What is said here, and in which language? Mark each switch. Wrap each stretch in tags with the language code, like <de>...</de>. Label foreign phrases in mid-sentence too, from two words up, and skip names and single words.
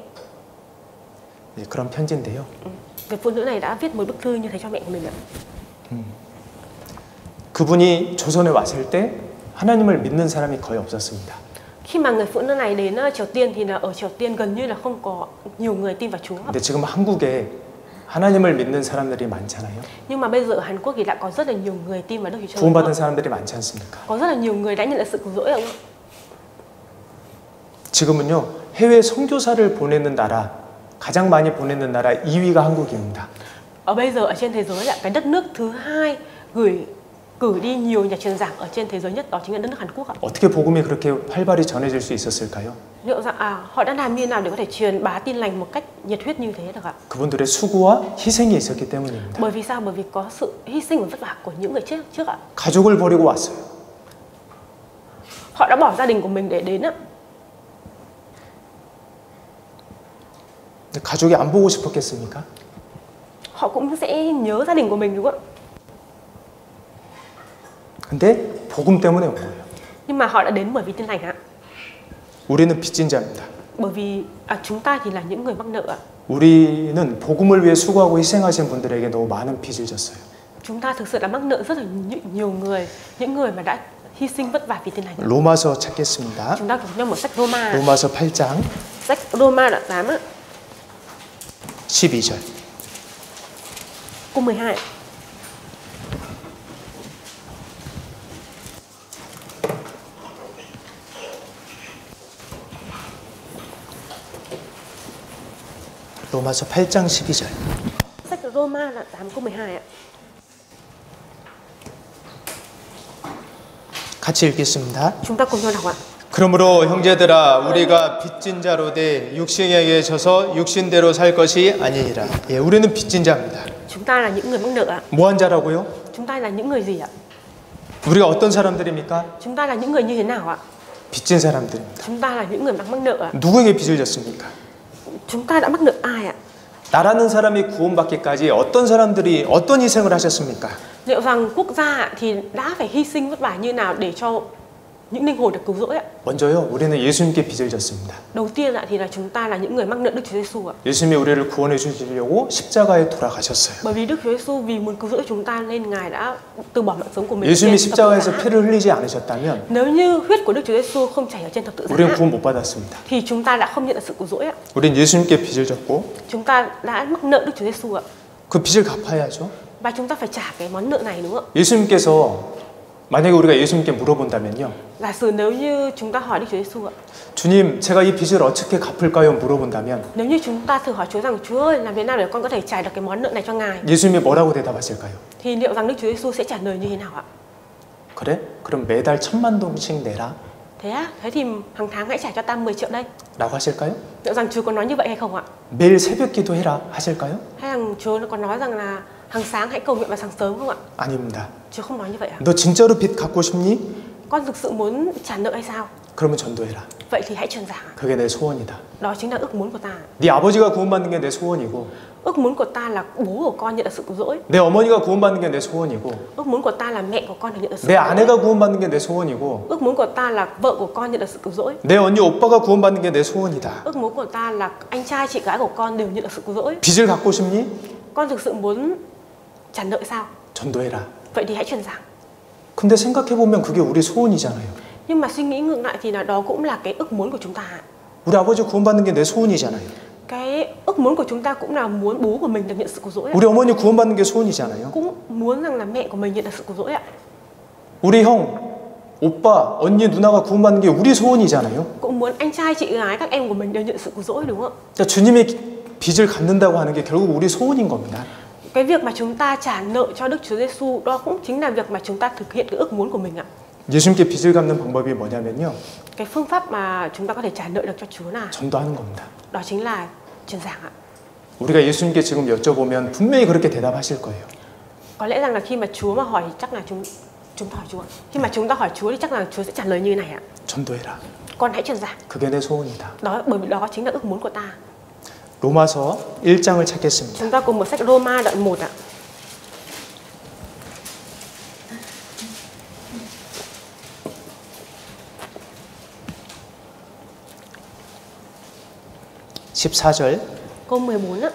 <ko>네, 그런 편지인데요.</ko> <vi>Người phụ nữ này đã viết một bức thư như thế cho mẹ của mình ạ.</vi> <ko>그분이 조선에 왔을 때 하나님을 믿는 사람이 거의 없었습니다.</ko> <vi>Khi mà người phụ nữ này đến Triều Tiên thì là ở Triều Tiên gần như là không có nhiều người tin vào Chúa.</vi> <ko>근데 지금 한국에 하나님을 믿는 사람들이 많잖아요.</ko> <vi>Nhưng mà bây giờ ở Hàn Quốc thì lại có rất là nhiều người tin vào Đức Chúa Trời.</vi> <ko>구원받은 사람들이 많지 않습니까?</ko> <vi>Có rất là nhiều người đã nhận được sự cứu rỗi không ạ?</vi> <ko>지금은요, 해외 선교사를 보내는 나라, 가장 많이 보내는 나라 2위가 한국입니다.</ko> <vi>Ở bây giờ ở trên thế giới là cái đất nước thứ hai cử đi nhiều nhà truyền giảng ở trên thế giới nhất, đó chính là đất nước Hàn Quốc ạ.</vi> <ko>어떻게 복음이 그렇게 활발히 전해질 수 있었을까요?</ko> <vi>Liệu rằng họ đã làm như nào để có thể truyền bá tin lành một cách nhiệt huyết như thế được ạ?</vi> <ko>그분들의 수고와 희생이 있었기 때문입니다.</ko> <vi>Bởi vì sao? Bởi vì có sự hy sinh và vất vả của những người trước ạ.</vi> <ko>가족을 버리고 왔어요.</ko> <vi>Họ đã bỏ gia đình của mình để đến ạ.</vi> <ko>가족이 안 보고 싶었겠습니까?</ko> <vi>Họ cũng sẽ nhớ gia đình của mình đúng không ạ?</vi> <ko>근데 복음 때문에 온 거예요.</ko> <vi>Nhưng mà họ đã đến bởi vì tin lành ạ.</vi> <ko>우리는 빚진 자입니다.</ko> <vi>Bởi vì chúng ta thì là những người mắc nợ ạ.</vi> <ko>우리는 복음을 위해 수고하고 희생하신 분들에게 너무 많은 빚을 졌어요.</ko> <vi>Chúng ta thực sự đã mắc nợ rất là nhiều người, những người mà đã hy sinh vất vả vì tin lành.</vi> <ko>로마서 찾겠습니다.</ko> <vi>Chúng ta cùng nhau mở sách Roma.</vi> <ko>로마서 8장</ko> <vi>Sách Roma đoạn 8 ạ.</vi> <ko>12절.</ko> <vi>Câu 12.</vi> <ko>로마서 8장 12절.</ko> <vi>Sách Roma đoạn 8 câu 12 ạ.</vi> <ko>같이 읽겠습니다.</ko> <vi>Chúng ta cùng nhau đọc ạ.</vi> <ko>그러므로 형제들아 우리가 빚진 자로 돼 육신에게 져서 육신대로 살 것이 아니니라. 예, 우리는 빚진 자입니다.</ko> <vi>Chúng ta là những người mắc nợ ạ.</vi> <ko>뭐한 자라고요?</ko> <vi>Chúng ta là những người gì ạ?</vi> <ko>우리가 어떤 사람들입니까?</ko> <vi>Chúng ta là những người như thế nào ạ?</vi> <ko>빚진 사람들입니다.</ko> <vi>Chúng ta là những người mắc nợ ạ.</vi> <ko>누구에게 빚을 졌습니까?</ko> <vi>Chúng ta đã mắc nợ ai ạ?</vi> <ko>나라는 사람이 구원받기까지 어떤 사람들이 어떤 희생을 하셨습니까?</ko> <vi>Liệu rằng quốc gia thì đã phải hy sinh vất vả như nào để cho những linh hồn được cứu rỗi ạ?</vi> <ko>먼저요, 우리는 예수님께 빚을 졌습니다.</ko> <vi>Đầu tiên ạ thì là chúng ta là những người mắc nợ Đức Chúa Giêsu ạ.</vi> <ko>예수님이 우리를 구원해 주시려고 십자가에 돌아가셨어요.</ko> <vi>Bởi vì Đức Chúa Giêsu vì muốn cứu rỗi chúng ta nên Ngài đã từ bỏ mạng sống của mình.</vi> <ko>예수님이 십자가에서 피를 흘리지 않으셨다면</ko> <vi>Nếu như huyết của Đức Chúa Giêsu không chảy ở trên thập tự</vi> <ko>우리는</ko> <vi>giá</vi> <ko>구원 못 받았습니다.</ko> <vi>thì chúng ta đã không nhận được sự cứu rỗi ạ.</vi> <ko>우린 예수님께 빚을 졌고</ko> <vi>Chúng ta đã mắc nợ Đức Chúa Giêsu ạ.</vi> <ko>그 빚을 갚아야죠.</ko> <vi>Và chúng ta phải trả cái món nợ này đúng không ạ?</vi> <ko>예수님께서 만약에 우리가 예수님께 물어본다면요.</ko> <vi>Giả sử nếu như chúng ta hỏi Đức Chúa Giêsu ạ.</vi> <ko>주님, 제가 이 빚을 어떻게 갚을까요? 물어본다면</ko> <vi>Nếu như chúng ta thử hỏi Chúa rằng Chúa ơi, làm thế nào để con có thể trả được cái món nợ này cho Ngài?</vi> <ko>예수님이 뭐라고 대답하실까요?</ko> <vi>Thì liệu rằng Đức Chúa Giêsu sẽ trả lời như thế nào ạ?</vi> <ko>그래? 그럼 매달 1,000만 동씩 내라.</ko> <vi>Thế á? Thế thì hàng tháng hãy trả cho ta 10 triệu đây.</vi> <ko>라고 하실까요?</ko> <vi>Liệu rằng Chúa có nói như vậy hay không ạ?</vi> <ko>매일 새벽 기도해라 하실까요?</ko> <vi>Hay rằng Chúa có nói rằng là hàng sáng hãy cầu nguyện vào sáng sớm không ạ?</vi> <ko>아닙니다.</ko> <vi>Chúa không nói như vậy ạ.</vi> <ko>너 진짜로 빚 갚고 싶니?</ko> <vi>Con thực sự muốn trả nợ hay sao?</vi> <ko>그러면 전도해라.</ko> <vi>Vậy thì hãy truyền giảng ạ.</vi> <ko>그게 내 소원이다.</ko> <vi>Đó chính là ước muốn của ta.</vi> <ko>네 아버지가 구원받는 게 내 소원이고</ko> <vi>Ước muốn của ta là bố của con nhận được sự cứu rỗi.</vi> <ko>내 어머니가 구원받는 게 내 소원이고</ko> <vi>Ước muốn của ta là mẹ của con được nhận được sự</vi> <ko>내</ko> <vi>cứu rỗi.</vi> <ko>아내가 구원받는 게 내 소원이고</ko> <vi>Ước muốn của ta là vợ của con nhận được sự cứu rỗi.</vi> <ko>내 언니 오빠가 구원받는 게 내 소원이다.</ko> <vi>Ước muốn của ta là anh trai chị gái của con đều nhận được sự cứu rỗi.</vi> <ko>빚을 갚고 싶니?</ko> <vi>Con thực sự muốn trả nợ sao?</vi> <ko>전도해라.</ko> <vi>Vậy thì hãy truyền giảng.</vi> <ko>근데 생각해 보면 그게 우리 소원이잖아요.</ko> <vi>Nhưng mà suy nghĩ ngược lại thì là đó cũng là cái ước muốn của chúng ta.</vi> <ko>우리 아버지 구원받는 게 내 소원이잖아요.</ko> <vi>Cái ước muốn của chúng ta cũng là muốn bố của mình được nhận sự cứu rỗi.</vi> <ko>우리 어머니 구원받는 게 소원이잖아요.</ko> <vi>Cũng muốn rằng là mẹ của mình nhận được sự cứu rỗi ạ.</vi> <ko>우리 형, 오빠, 언니, 누나가 구원받는 게 우리 소원이잖아요.</ko> <vi>Cũng muốn anh trai chị gái các em của mình đều nhận sự cứu rỗi đúng không ạ?</vi> <ko>그러니까 주님의 빚을 갚는다고 하는 게 결국 우리 소원인 겁니다.</ko> <vi>Cái việc mà chúng ta trả nợ cho Đức Chúa Giêsu đó cũng chính là việc mà chúng ta thực hiện cái ước muốn của mình ạ.</vi> <ko>예수님께 빚을 갚는 방법이 뭐냐면요.</ko> <vi>Cái phương pháp mà chúng ta có thể trả nợ được cho Chúa là</vi> <ko>전도하는 겁니다.</ko> <vi>đó chính là truyền giảng ạ.</vi> <ko>우리가 예수님께 지금 여쭤보면 분명히 그렇게 대답하실 거예요.</ko> <vi>Có lẽ rằng là khi mà Chúa mà hỏi chắc là chúng ta hỏi Chúa. Khi mà chúng ta hỏi Chúa thì chắc là Chúa sẽ trả lời như thế này ạ.</vi> <ko>전도해라.</ko> <vi>Con hãy truyền giảng.</vi> <ko>그게 내 소원이다.</ko> <vi>Đó bởi vì đó chính là ước muốn của ta.</vi> <ko>로마서 1장을 찾겠습니다.</ko> <vi>Chúng ta cùng một sách Roma đoạn 1 ạ. Câu 14 ạ.</vi>